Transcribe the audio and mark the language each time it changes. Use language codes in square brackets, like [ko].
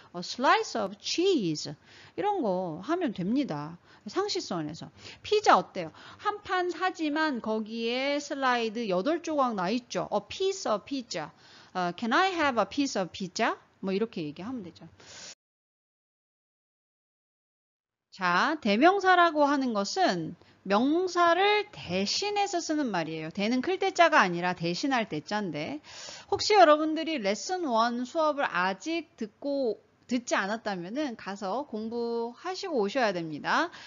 [en] slice of cheese [ko] 이런 거 하면 됩니다. 상식선에서. 피자 어때요? 한 판 사지만 거기에 슬라이드 8조각 나 있죠. [en] A piece of pizza. Can I have a piece of pizza? [ko] 뭐 이렇게 얘기하면 되죠. 자, 대명사라고 하는 것은 명사를 대신해서 쓰는 말이에요. 대는 클 때자가 아니라 대신할 때자인데 혹시 여러분들이 레슨 1 수업을 아직 듣지 않았다면은 가서 공부하시고 오셔야 됩니다.